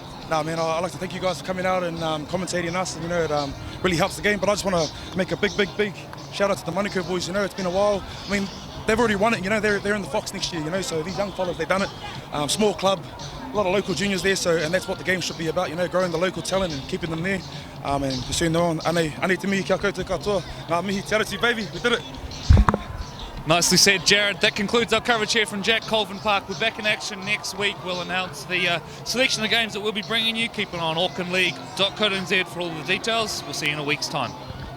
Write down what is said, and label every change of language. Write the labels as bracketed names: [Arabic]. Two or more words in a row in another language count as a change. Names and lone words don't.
[English] No, man, I'd like to thank you guys for coming out and commentating us. And, you know, it really helps the game. But I just want to make a big shout out to the Manukau boys. You know, it's been a while. I mean, they've already won it. You know, they're in the Fox next year. You know, so these young fellas, they've done it. Small club. A lot of local juniors there, and that's what the game should be about, you know, growing the local talent and keeping them there. And pursuing their own. [Māori] Ane te mihi kia koutou katoa. Ngā mihi te arati, [English] baby, we did it. Nicely said, Jared. That concludes our coverage here from Jack Colvin Park. We're back in action next week. We'll announce the selection of games that we'll be bringing you. Keep an eye on aucklandleague.co.nz for all the details. We'll see you in a week's time.